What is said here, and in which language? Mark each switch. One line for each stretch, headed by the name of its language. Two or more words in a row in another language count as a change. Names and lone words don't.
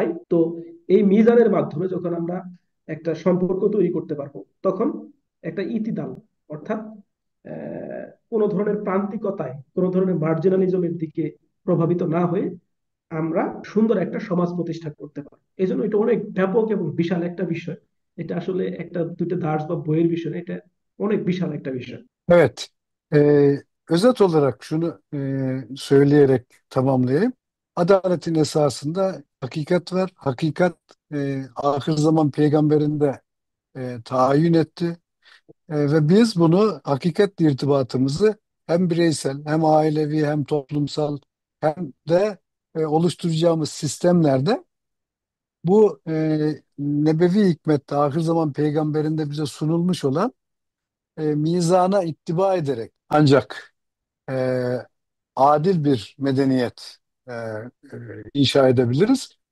Bangla: তো এই মিজানের মাধ্যমে যখন আমরা একটা সম্পর্ক তৈরি করতে পারবো, তখন একটা ইতিদাল অর্থাৎ কোনো ধরনের প্রান্তিকতায়, কোনো ধরনের মার্জিনালিজমের দিকে প্রভাবিত না হয়ে আমরা সুন্দর একটা সমাজ প্রতিষ্ঠা করতে পারবো। এই জন্য এটা অনেক ব্যাপক এবং বিশাল একটা বিষয়। এটা আসলে একটা দুইটা দার্স বা bইয়ের বিষয় না, এটা অনেক বিশাল একটা বিষয়।
Turkish: Evet. Özet olarak şunu söyleyerek tamamlayayım. Adaletin esasında hakikat var. Hakikat ahir zaman peygamberinde tayin etti. Ve biz bunu hakikatle irtibatımızı hem bireysel hem ailevi hem toplumsal hem de oluşturacağımız sistemlerde bu nebevi hikmette ahir zaman peygamberinde bize sunulmuş olan mizana ittiba ederek ancak e, adil bir medeniyet inşa edebiliriz.